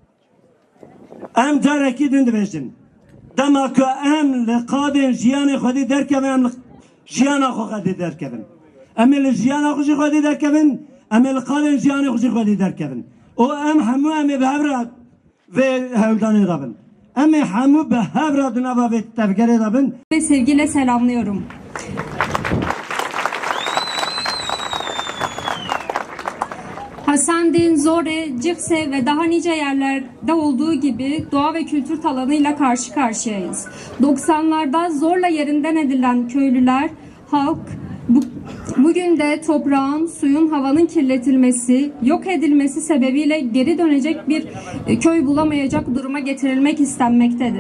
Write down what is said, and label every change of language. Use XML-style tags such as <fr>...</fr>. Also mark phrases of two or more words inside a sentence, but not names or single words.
<ku>em carekî din dibêjin dema ku em li qadên jiyanê xwedî derkevin em li jiyana xwe xwedî derkevin em ê li jiyana xwe jî xwedî derkevin em ê li qadên jiyanê xwe jî xwedî derkevin û em hemû em ê bi hev re vê hewldanê da bin em ê hemû bi hev re di nava vê tevgerê da bin.</ku> <tr>Ve sevgiyle selamlıyorum. Hasendin, Zore, Cixse ve daha nice yerlerde olduğu gibi doğa ve kültür talanıyla karşı karşıyayız. 90'larda zorla yerinden edilen köylüler, halk Bugün de toprağın, suyun, havanın kirletilmesi, yok edilmesi sebebiyle geri dönecek bir köy bulamayacak duruma getirilmek istenmektedir.</tr>